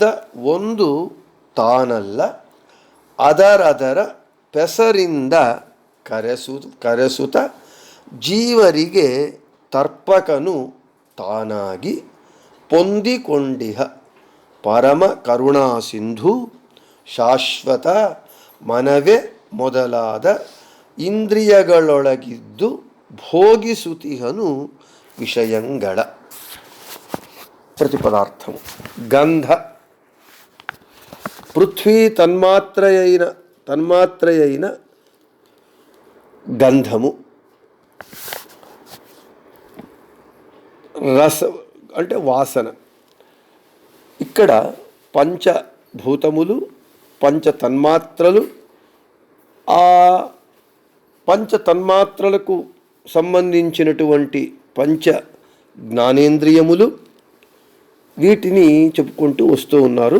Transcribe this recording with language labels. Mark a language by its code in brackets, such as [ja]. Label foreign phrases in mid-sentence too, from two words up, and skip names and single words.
[kn] ಒಂದು ತಾನಲ್ಲ ಅದರದರ ಪೆಸರಿಂದ ಕರೆಸುತ ಜೀವರಿಗೆ ತರ್ಪಕನು ತಾನಾಗಿ ಪೊಂದಿಕೊಂಡಿಹ ಪರಮ ಕರುಣಾ ಸಿಂಧು ಶಾಶ್ವತ ಮನವೇ ಮೊದಲಾದ ಇಂದ್ರಿಯಗಳೊಳಗಿದ್ದು ಭೋಗಿಸುತಿಹನು ವಿಷಯಂಗಳ. ಪ್ರತಿಪದಾರ್ಥವು ಗಂಧ [te] పృథ్వీ తన్మాత్రయైన గంధము. రస అంటే వాసన. ఇక్కడ పంచభూతములు పంచ తన్మాత్రలు ఆ పంచ తన్మాత్రలకు సంబంధించినటువంటి పంచ జ్ఞానేంద్రియములు వీటిని చెప్పుకుంటూ వస్తూ ఉన్నారు.